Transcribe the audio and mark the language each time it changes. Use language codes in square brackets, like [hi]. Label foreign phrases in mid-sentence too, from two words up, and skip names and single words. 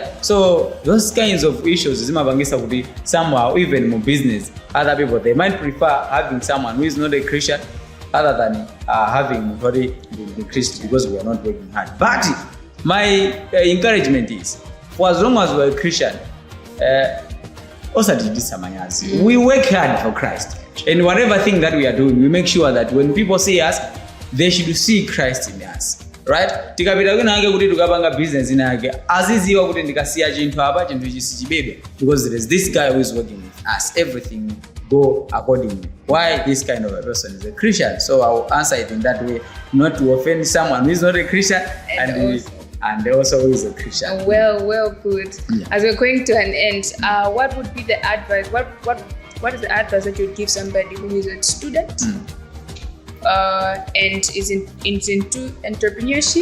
[en] So those kinds of issues, somehow even more business, other people, they might prefer having someone who is not a Christian other than having the Christian, because we are not working hard. But my encouragement is, for as long as we are a Christian, we work hard for Christ. And whatever thing that we are doing, we make sure that when people see us, they should see Christ in us, right? [ny] Tikapita kunange kuti tukapanga business inake aziziwa kuti ndikasiya chinthu apa chinthu chisi chibebe, [en] because there is this guy who is working with us, everything go accordingly. Why this kind of a person is a Christian? So I will answer it in that way, not to offend someone who is not a Christian and also who is a Christian. Well put. Yeah. As we're going to an end, what would be the advice? What is the advice that you would give somebody who is a student and is into entrepreneurship?